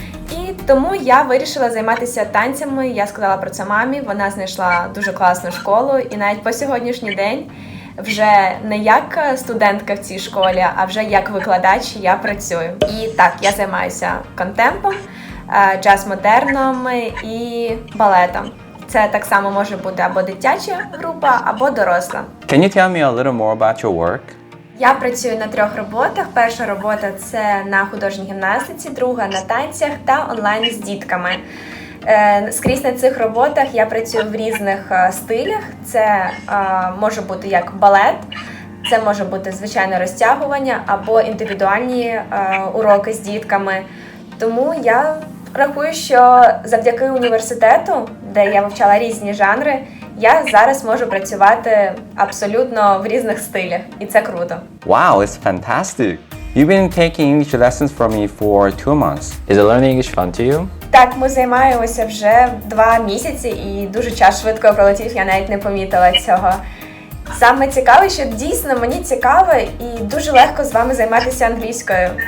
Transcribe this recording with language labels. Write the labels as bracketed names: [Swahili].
[Ukrainian] І тому я вирішила займатися танцями, я сказала про це мамі, вона знайшла дуже класну школу, і навіть по сьогоднішній день вже не як студентка в цій школі, а вже як викладач я працюю. І так, я займаюся контемпом, джаз-модерном і балетом. Це так само може бути або дитяча група, або доросла. [English] Can you tell me a little more about your work? [Ukrainian] Я працюю на 3 роботах. Перша робота – це на художній гімнастиці, друга – на танцях та онлайн з дітками. Скрізь на цих роботах я працюю в різних стилях. Це може бути як балет, це може бути звичайне розтягування або індивідуальні уроки з дітками. Тому я рахую, що завдяки університету, де я вивчала різні жанри, я зараз можу працювати абсолютно в різних стилях, і це круто. [English] Wow, it's fantastic. You've been taking English lessons from me for 2 months. Is it learning English fun to you? [Ukrainian] Так, ми займаємося вже 2 місяці, і дуже час швидко пролетів, я навіть не помітила цього. Саме цікаве, що дійсно мені цікаво і дуже легко з вами займатися англійською.